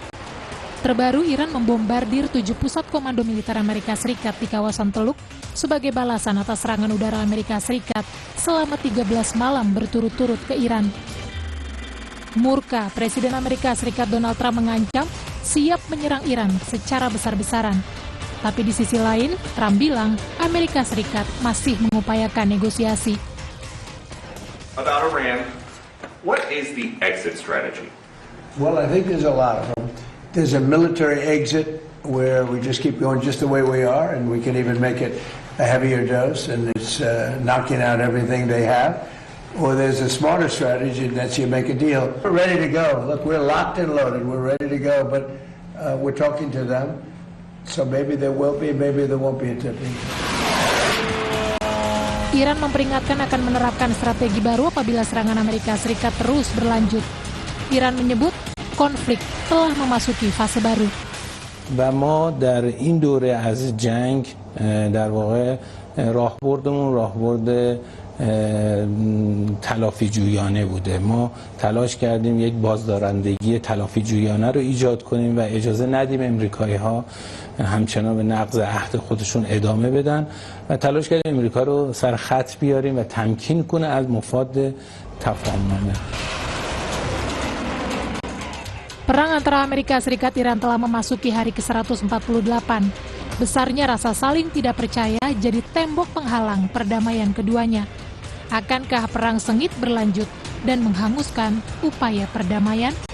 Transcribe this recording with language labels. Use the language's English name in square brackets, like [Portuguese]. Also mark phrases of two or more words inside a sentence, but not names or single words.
[Indonesian] Terbaru, Iran membombardir 7 pusat komando militer Amerika Serikat di kawasan Teluk sebagai balasan atas serangan udara Amerika Serikat selama 13 malam berturut-turut ke Iran. Murka, Presiden Amerika Serikat Donald Trump mengancam siap menyerang Iran secara besar-besaran. Tapi di sisi lain, Trump bilang Amerika Serikat masih mengupayakan negosiasi. [English] About Iran, what is the exit strategy? Well, I think there's a lot of them. There's a military exit where we just keep going just the way we are, and we can even make it a heavier dose, and it's knocking out everything they have. Or there's a smarter strategy, and that's you make a deal. We're ready to go. Look, we're locked and loaded. We're ready to go, but we're talking to them. So maybe there will be, maybe there won't be a tipping. [Indonesian] Iran memperingatkan akan menerapkan strategi baru apabila serangan Amerika Serikat terus berlanjut. Iran menyebut konflik telah memasuki fase baru. [Persian] و ما در این دوره از جنگ در واقع راهبردمون راهبرد تلافی جویانه بوده. ما تلاش کردیم یک بازدارندگی تلافی جویانه رو ایجاد کنیم و اجازه ندیم امریکایی‌ها همچنان به نقض عهد خودشون ادامه بدن و تلاش کردیم امریکا رو سر خط بیاریم و تمکین کنه از مفاد تفاهمنامه. [Indonesian] Perang antara Amerika Serikat Iran telah memasuki hari ke-148. Besarnya rasa saling tidak percaya jadi tembok penghalang perdamaian keduanya. Akankah perang sengit berlanjut dan menghanguskan upaya perdamaian?